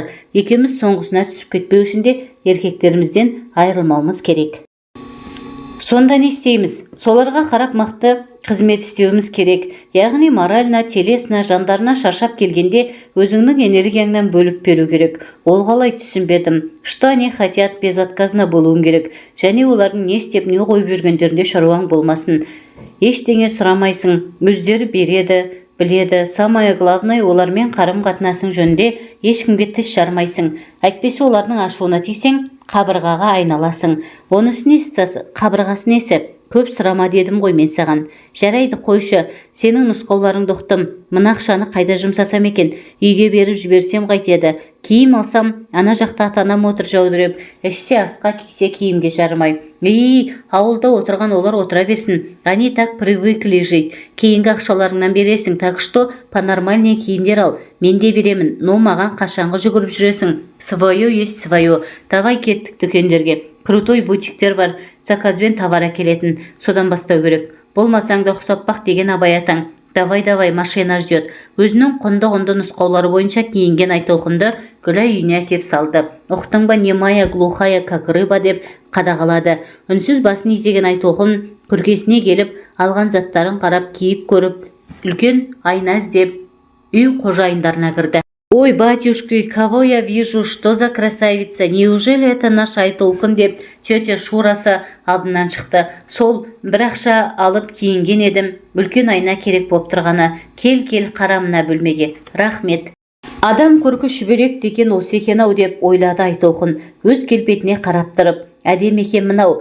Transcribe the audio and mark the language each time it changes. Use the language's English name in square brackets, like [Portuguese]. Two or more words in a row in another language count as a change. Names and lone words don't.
[Kazakh] Екеуміз соңғысына түсіп кетпеу үшін де еркектерімізден айырылмауымыз керек. Сонда не істейміз? Соларға қарап мықты қызмет істеуіміз керек. Яғни [Russian] морально, телесно, [Kazakh] жандарына шаршап келгенде өзіңнің энергияңнан бөліп беру керек. Ол қалай түсінбедім. [Russian] Что они хотят, безотказно [Kazakh] болуың керек. Және олардың не істеп, не қойып жүргендерінде шаруаң болмасын. Ештеңе сұрамайсың, өздері береді, біледі. [Russian] Самое главное, [Kazakh] олармен қарым-қатынасың жөнінде ешкімге тіс жармайсың. Әйтпесе олардың ашуына тисең, қабырғаға айналасың. Онысы несі, қабырғасы несі? Көп сұрама дедім ғой мен саған. Жарайды, қойшы, сенің нұсқауларыңды ұқтым. Мына ақшаны қайда жұмсасам екен? Үйге беріп жіберсем қайтеді? Киім алсам, ана жақта атанам отыр жаудырып, ішсе асқа, кисе киімге жармай. Ауылда отырған олар отыра берсін. [Russian] Они так привыкли жить. [Kazakh] Кейінгі ақшаларыңнан бересің, [Russian] так что по-нормальный [Kazakh] киімдер ал. Мен де беремін, но маған қашанғы жүгіріп жүресің? [Russian] Свое есть свое. Давай [Kazakh] кеттік дүкендерге. Крутой бутиктер бар, заказбен товар әкелетін. Содан бастау керек. Болмасаң да ұқсап бақ деген абай атаң. [Russian] Давай, машина ждет. [Kazakh] Өзінің құнды нұсқаулары бойынша киінген Айтолқынды Гүлай үйіне әкеп салды. Ұқтың ба, [Russian] немая, глухая, как рыба [Kazakh] деп қадағалады. Үнсіз басын изеген Айтолқын күркесіне келіп, алған заттарын қарап, киіп көріп, үлкен айна іздеп, үй қожайындарына кірді. Ой, [Russian] батюшки, кого я вижу, что за красавица, неужели это наш Айтолқын [Kazakh] деп тетя Шурасы алдынан шықты. Сол бір ақша алып киінген едім, үлкен айна керек боп тұрғаны. Кел, қарамына бөлмеге. Рахмет. Адам көркі шүберек деген осы екен-ау деп ойлады Айтолқын. Өз келбетіне қарап тұрып, әдемі екен мынау.